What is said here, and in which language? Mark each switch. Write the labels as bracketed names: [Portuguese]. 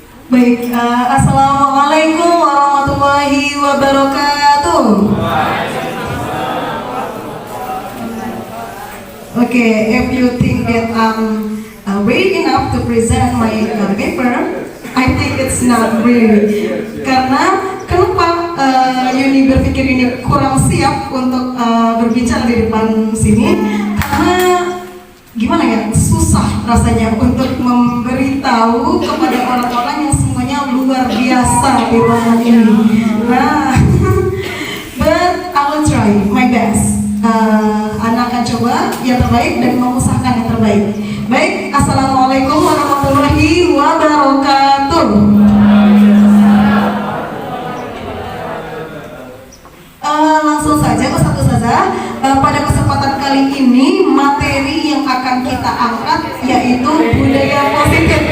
[Indonesian] Baik, [Arabic] Assalamualaikum warahmatullahi wabarakatuh. [English] Okay, if you think that I'm ready enough to present my paper, I think it's not really. [Indonesian] Karena kenapa Yuni berpikir ini kurang siap untuk berbicara di depan sini? Karena gimana ya, susah rasanya untuk memberitahu kepada orang-orang yang semuanya luar biasa di ruangan ini. [English] Nah, but I will try my best. [Indonesian] Anak akan coba yang terbaik dan mengusahakan yang terbaik. Baik, [Arabic] Assalamualaikum warahmatullahi wabarakatuh. [Indonesian] Langsung saja Ustazah, pada kesempatan kali ini materi yang akan kita angkat yaitu budaya positif.